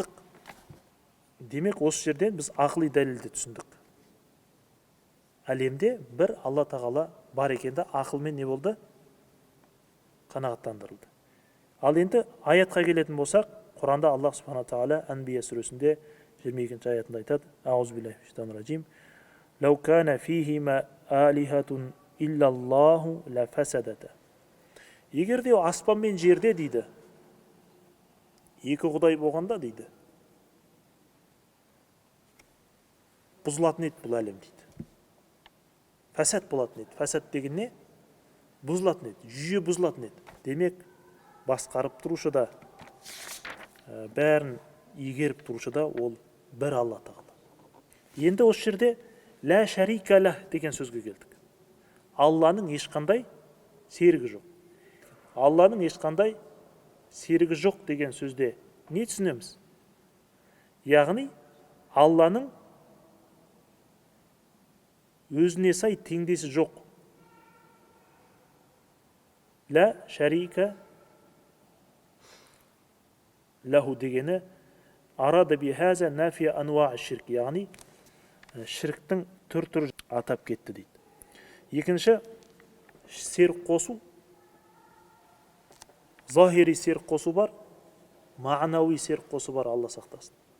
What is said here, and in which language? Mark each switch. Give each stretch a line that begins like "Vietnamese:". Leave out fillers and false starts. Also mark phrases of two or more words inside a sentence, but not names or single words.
Kazakh: Демек, осы жерден біз ақыли дәлелді түсіндік. Әлемде бір Алла Тағала бар екенді ақылмен не болды? Қанағаттандырылды. Ал енді аятқа келетін болсақ, Құранда Аллах Субхана Тағала Әнбия сүресінде 22-ші аятында айтады:
Arabic: أعوذ بالله لو كان فيهما آلهة إلا الله لفسدتا.
Kazakh: Егер де аспан мен жерде дейді, екі құдай болғанда дейді, бұзылатын еді бұл әлем дейді. Фасад болатын еді. Фасад деген не? Бұзылатын еді. Жүйе бұзылатын еді. Демек, басқарып тұрушы да, бәрін егеріп тұрушы да ол бір Алла Тағала. Енді осы жерде
Arabic: لا شريك له
Kazakh: деген сөзге келдік. Алланың ешқандай серігі жоқ. Алланың ешқандай серігі жоқ деген сөзде не түсінеміз? Яғни Алланың өзіне сай теңдесі жоқ.
Arabic: لا شريك له
Kazakh: дегені
Arabic: أراد بهذا نفي أنواع شرك,
Kazakh: яғни ширктің түр-түрі атап кетті дейді. Екінші, серік қосу. Захири серік қосу бар, мағнауи серік қосу бар, Алла сақтасын.